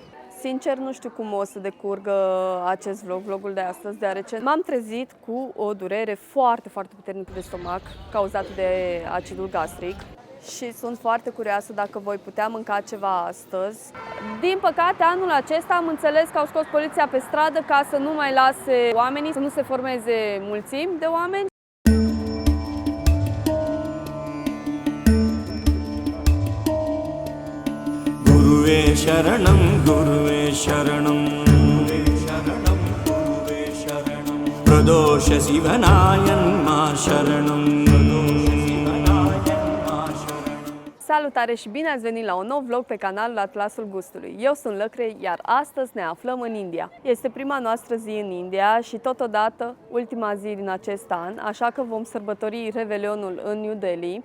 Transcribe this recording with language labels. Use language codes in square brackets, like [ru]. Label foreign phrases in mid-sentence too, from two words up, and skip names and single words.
[ro] Sincer, nu știu cum o să decurgă acest vlogul de astăzi, deoarece m-am trezit cu o durere foarte puternică de stomac, cauzată de acidul gastric. Și sunt foarte curioasă dacă voi putea mânca ceva astăzi. Din păcate, anul acesta am înțeles că au scos poliția pe stradă ca să nu mai lase oamenii, să nu se formeze mulțimi de oameni. [sa] Guruve Sharanam, Guruve Sharanam, Guruve Sharanam, Guruve Sharanam, Pradosha Sivanayan Ma Sharanam. [ro] Salutare și bine ați venit la un nou vlog pe canalul Atlasul Gustului. Eu sunt Lăcrei, iar astăzi ne aflăm în India. Este prima noastră zi în India și totodată ultima zi din acest an, așa că vom sărbători Revelionul în New Delhi.